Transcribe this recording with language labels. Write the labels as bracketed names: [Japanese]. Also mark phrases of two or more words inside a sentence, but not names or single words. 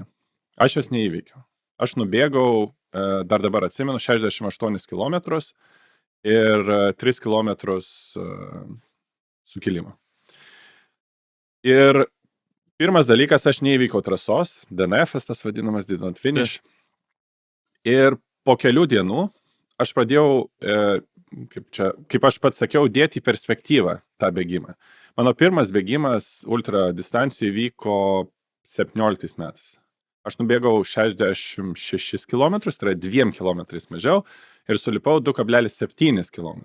[Lithuanian] Aš jos neįveikiau. Aš nubėgau, dar dabar atsimenu, 68 kilometrus ir 3 kilometrus sukilimo. Ir pirmas dalykas, aš neįveikiau trasos, DNF, tas vadinamas [English] did not finish. [Lithuanian] Ir po kelių dienų aš pradėjau, kaip aš pats sakiau, dėti į perspektyvą tą bėgimą. Mano pirmas bėgimas ultra distancijų vyko 17 metais. Aš nubėgau 66 km, tai yra 2 km mažiau ir sulipau 2,7 km.